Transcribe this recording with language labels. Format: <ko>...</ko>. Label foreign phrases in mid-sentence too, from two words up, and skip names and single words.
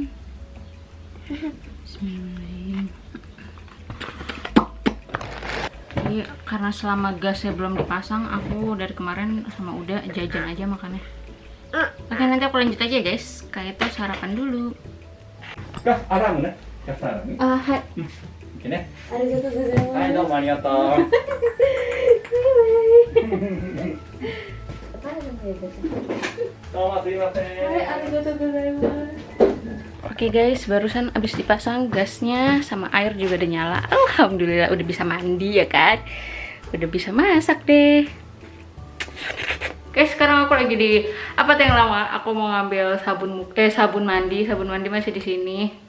<id>Bismillahirrahmanirrahim. Jadi karena selama gasnya belum dipasang, aku dari kemarin sama udah jajan aja makannya. Oke, nanti aku lanjut aja guys. Kayak itu sarapan dulu. Gas, arang ne? Gas arang ne?</id> <ja>Hai. オーケーね? ありがとうございます. はい、どうもありがとう。どうもすみません.</ja> <id>Oke guys, barusan abis dipasang gasnya sama air juga udah nyala. Alhamdulillah udah bisa mandi ya kan. Udah bisa masak deh. Oke, sekarang aku lagi di apa yang lama. Aku mau ngambil sabun mandi masih di sini.</id>